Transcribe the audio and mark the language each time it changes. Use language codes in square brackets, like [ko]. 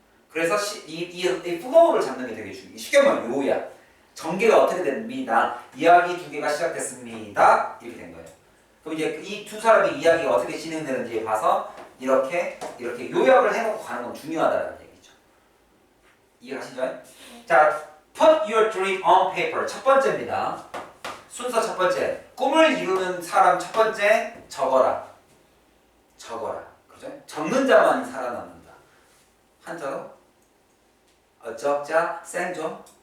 [ko] 그래서 이 flow를 잡는 게 되게 중요해요. 쉽게 말하면 요야. 전개가 어떻게 됩니다. 이야기 두 개가 시작됐습니다. 이렇게 된 거예요. 그럼 이제 이 두 사람의 이야기가 어떻게 진행되는지 봐서 이렇게 요약을 해놓고 가는 건 중요하다는 얘기죠. 이해하시죠? [en] 자, put your dream on paper. [ko] 첫 번째입니다. 순서 첫 번째. 꿈을 이루는 사람 첫 번째 적어라. 그죠? 적는 자만이 살아남는다. 한자로 적자 생존.